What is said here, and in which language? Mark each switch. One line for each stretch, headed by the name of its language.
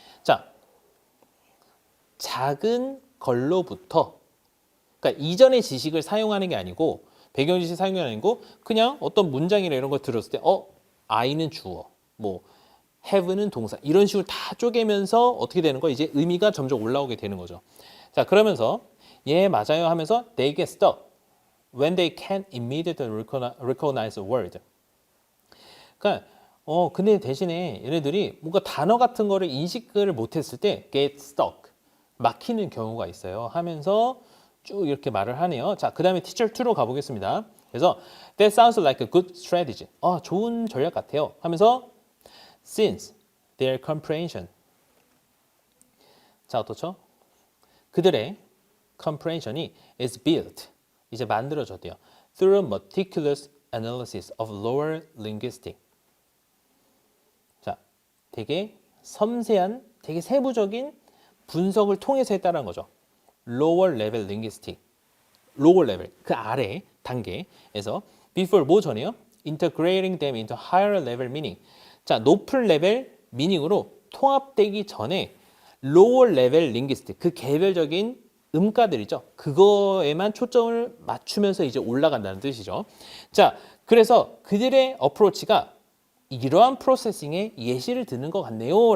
Korean: 자, 작은 걸로부터 그러니까 이전의 지식을 사용하는 게 아니고 배경 지식 사용이 아니고 그냥 어떤 문장이나 이런 걸 들었을 때 I는 주어, 뭐 have는 동사 이런 식으로 다 쪼개면서 어떻게 되는 거 이제 의미가 점점 올라오게 되는 거죠. 자, 그러면서 예, 맞아요 하면서
English: they get stuck when they can't immediately recognize a word.
Korean: 그러니까 근데 대신에 얘네들이 뭔가 단어 같은 거를 인식을 못했을 때
English: get stuck
Korean: 막히는 경우가 있어요. 하면서 쭉 이렇게 말을 하네요. 자, 그 다음에 teacher 2로 가보겠습니다. 그래서
English: that sounds like a good strategy.
Korean: 좋은 전략 같아요. 하면서
English: since their comprehension.
Korean: 자, 어떻죠? 그들의 comprehension이 is built. 이제 만들어졌대요.
English: through meticulous analysis of lower linguistic.
Korean: 자, 되게 섬세한, 되게 세부적인 분석을 통해서 했다는 거죠.
English: lower level linguistic. lower level,
Korean: 그 아래 단계에서
English: before
Korean: 뭐 전에요?
English: integrating them into higher level meaning.
Korean: 자, 높은 레벨 미닝으로 통합되기 전에 lower level linguistic, 그 개별적인 음가들이죠. 그거에만 초점을 맞추면서 이제 올라간다는 뜻이죠. 자, 그래서 그들의 어프로치가 이러한 프로세싱의 예시를 드는 것 같네요.